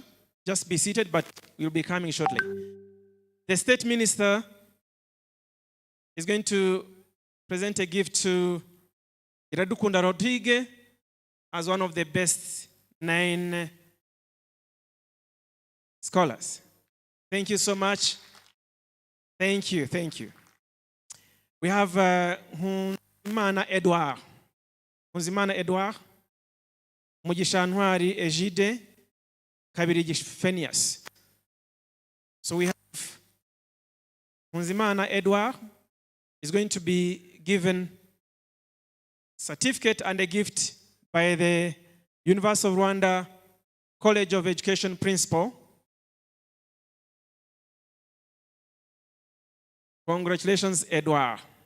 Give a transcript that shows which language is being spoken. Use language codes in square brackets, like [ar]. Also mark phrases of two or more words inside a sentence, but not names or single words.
[en] Just be seated, but we'll be coming shortly. The State Minister is going to present a gift to Iradukunda Rodrigue as one of the best 9 scholars. Thank you so much. Thank you, thank you. We have Hunzimana Edouard. Hunzimana Edouard. Mugisha Ntwari Egide, Kabirigi Phineas. So we have Hunzimana Edouard is going to be given certificate and a gift by the University of Rwanda College of Education principal. Congratulations, Edouard.